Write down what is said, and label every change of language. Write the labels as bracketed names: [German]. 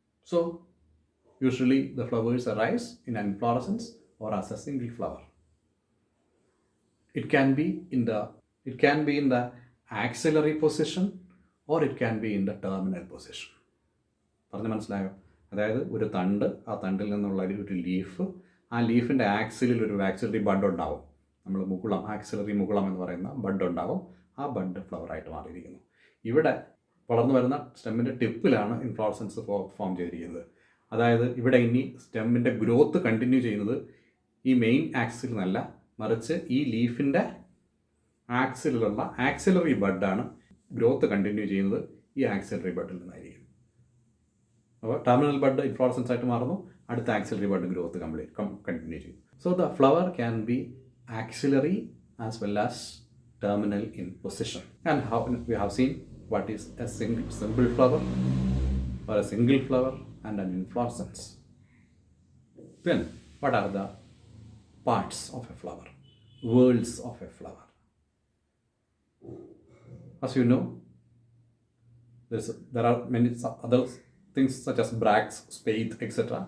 [English] So usually the flowers arise in an inflorescence or as a single flower. It can be in the axillary position or it can be in the terminal position. [Malayalam] പറഞ്ഞു മനസ്സിലായോ? അതായത് ഒരു തണ്ട്, ആ തണ്ടിൽ നിന്നുള്ള ഒരു leaf, ആ ലീഫിൻ്റെ ആക്സിലിൽ ഒരു ആക്സിലറി ബഡ് ഉണ്ടാവും. നമ്മൾ മുകുളം, ആക്സിലറി മുകുളം എന്ന് പറയുന്ന ബഡ് ഉണ്ടാവും. ആ ബഡ് ഫ്ലവറായിട്ട് മാറിയിരിക്കുന്നു. ഇവിടെ വളർന്നു വരുന്ന സ്റ്റെമ്മിൻ്റെ ടിപ്പിലാണ് ഇൻഫ്ലോറസൻസ് ഫോം ചെയ്തിരിക്കുന്നത്. അതായത് ഇവിടെ ഇനി സ്റ്റെമ്മിൻ്റെ ഗ്രോത്ത് കണ്ടിന്യൂ ചെയ്യുന്നത് ഈ മെയിൻ ആക്സിൽ നിന്നല്ല, മറിച്ച് ഈ ലീഫിൻ്റെ ആക്സിലുള്ള ആക്സിലറി ബഡാണ് ഗ്രോത്ത് കണ്ടിന്യൂ ചെയ്യുന്നത് ഈ ആക്സിലറി ബഡിൽ നിന്നായിരിക്കും. അപ്പോൾ ടെർമിനൽ ബഡ് ഇൻഫ്ലോറസൻസ് ആയിട്ട് മാറുന്നു, അടുത്ത ആക്സിലറി ബഡ് ഗ്രോത്ത് കണ്ടിന്യൂ ചെയ്യും. [English] So the flower can be axillary as well as terminal in position. And how we have seen what is a simple flower or a single flower and an inflorescence. Then, what are the parts of a flower, worlds of a flower? As you know, there are many other things such as bracts, spathe, etc.